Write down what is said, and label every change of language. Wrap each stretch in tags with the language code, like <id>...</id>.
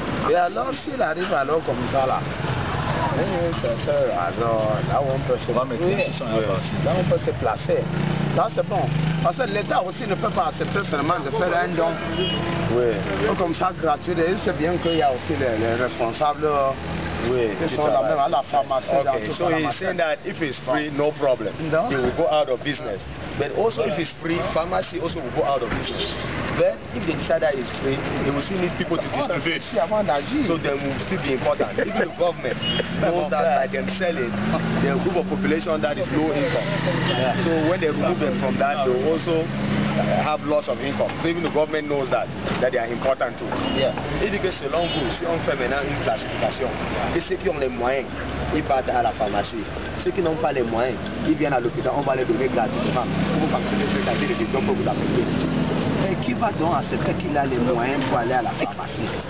<fr>Et alors s'il arrive alors comme ça là, alors là où on peut se placer, là c'est bon. Parce que l'État aussi ne peut pas accepter seulement de faire un don. Oui. Comme ça gratuit, et c'est bien qu'il y a aussi les responsables. Qui sont là même à la pharmacie.</fr> <en>Okay, so he's saying that if it's free, no problem. He will go out of business. But also if it's free, pharmacy also will go out of business. Then, if they decide that it's free, they will still need people to distribute. So then will still be important. Even the government knows that by them selling, there are a group of population that is low income. So when they remove them from that, they will also have loss of income. So even the government knows that they are important too.</en> <fr>Et que selon vous, si on fait maintenant une classification, et ceux qui ont les moyens, ils partent à la pharmacie. Ceux qui n'ont pas les moyens, ils viennent à l'hôpital, on va les donner gratuitement. Pour vous penser que c'est des questions pour vous appeler. Et qui va donc accepter qu'il a les moyens pour aller à la pharmacie?</fr>